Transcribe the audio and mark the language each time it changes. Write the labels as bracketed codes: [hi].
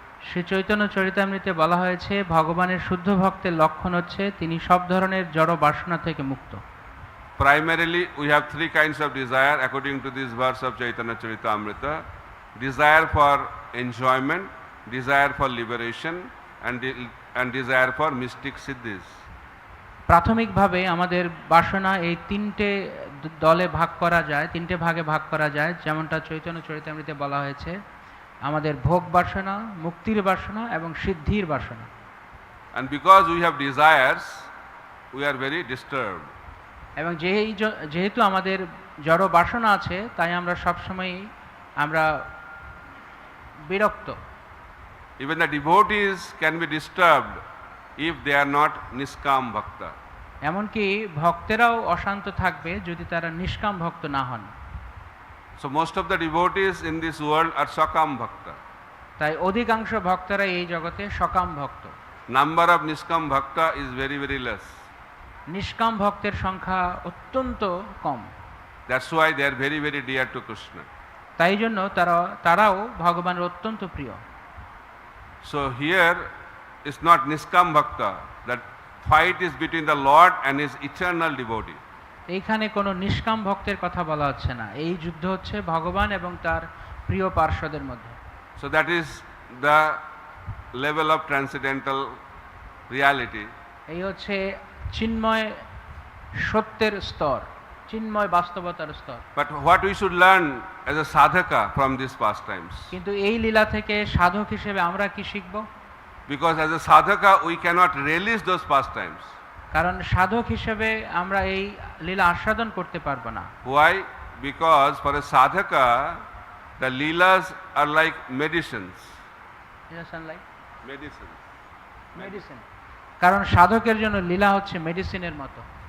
[bn] শ্রী চৈতন্য চরিতামৃতে বলা হয়েছে ভগবানের শুদ্ধ ভক্তের লক্ষণ হচ্ছে তিনি সব ধরনের জড় বাসনা থেকে মুক্ত। [en] Primarily, we have three kinds of desire according to this verse of Chaitanya Charitamrita. Desire for enjoyment, desire for liberation, and desire for mystic siddhis. [bn] প্রাথমিকভাবে আমাদের বাসনা এই তিনটে দলে ভাগ করা যায়, তিনটে ভাগে ভাগ করা যায়, যেমনটা চৈতন্য চরিতামৃতে বলা হয়েছে। আমাদের ভোগ বাসনা, মুক্তির বাসনা এবং সিদ্ধির বাসনা। [en] And because we have desires, we are very disturbed. [bn] এবং যেহেতু আমাদের জড় বাসনা আছে তাই আমরা সবসময় আমরা বিরক্ত। [en] Even the devotees can be disturbed if they are not Niskam Bhakta. [bn] এমনকি ভক্তেরাও অশান্ত থাকবে যদি তারা নিষ্কাম ভক্ত না হন। [en] So most of the devotees in this world are Sakam Bhakta. [bn] তাই অধিকাংশ ভক্তরা এই জগতে সকাম ভক্ত। [en] Number of Niskam Bhakta is very, very less. [bn] নিষ্কাম ভক্তের সংখ্যা অত্যন্ত কম। [en] That's why they are very, very dear to Krishna. [bn] তাই জন্য তারাও ভগবানের অত্যন্ত প্রিয়। [en] So here is not Niskam Bhakta. That fight is between the Lord and his eternal devotee. [bn] এইখানে কোনো নিষ্কাম ভক্তের কথা বলা হচ্ছে না, এই যুদ্ধ হচ্ছে ভগবান এবং তার প্রিয় পার্শ্বদের মধ্যে। [en] So that is the level of transcendental reality. [bn] এই হচ্ছে চিন্ময় সত্যের স্তর, চিন্ময় বাস্তবতার স্তর। [en] But what we should learn as a sadhaka from these pastimes? [bn] কিন্তু এই লীলা থেকে সাধক হিসেবে আমরা কি শিখব? [en] Because as a sadhaka we cannot relish those pastimes. [bn] কারণ সাধক হিসেবে আমরা এই লীলা আস্বাদন করতে পারবো না। [en] Why? Because for a sadhaka the leelas are like medicines. Medicines. [bn] Medicine. কারণ সাধকের জন্য লীলা হচ্ছে মেডিসিনের মতো।